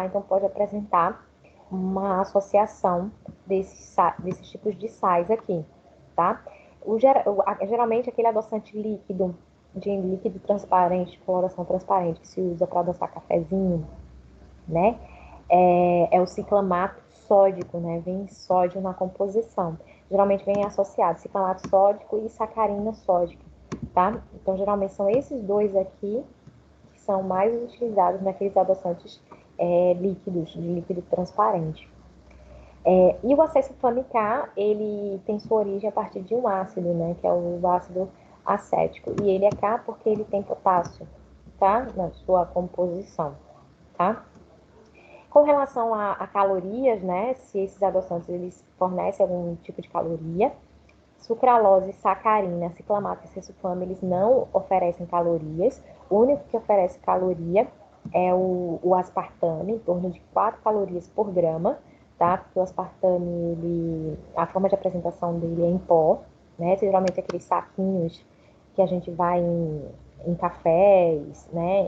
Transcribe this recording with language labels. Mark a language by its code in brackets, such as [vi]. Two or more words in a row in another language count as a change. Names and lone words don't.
[pt] Então pode apresentar uma associação desses tipos de sais aqui, tá? Geralmente aquele adoçante líquido, de líquido transparente, coloração transparente, que se usa para adoçar cafezinho, né? É o ciclamato sódico, né? Vem sódio na composição. Geralmente vem associado ciclamato sódico e sacarina sódica, tá? Então, geralmente são esses dois aqui que são mais utilizados naqueles adoçantes líquidos, de líquido transparente. E o acessulfame-K, ele tem sua origem a partir de um ácido, né, que é o ácido acético. E ele é K porque ele tem potássio, tá, na sua composição, tá? Com relação a calorias, né, se esses adoçantes eles fornecem algum tipo de caloria, sucralose, sacarina, ciclamato e acessulfame, eles não oferecem calorias. O único que oferece caloria é o aspartame, em torno de 4 calorias por grama, tá? Porque o aspartame, a forma de apresentação dele é em pó, né? Geralmente aqueles saquinhos que a gente vai em cafés, né?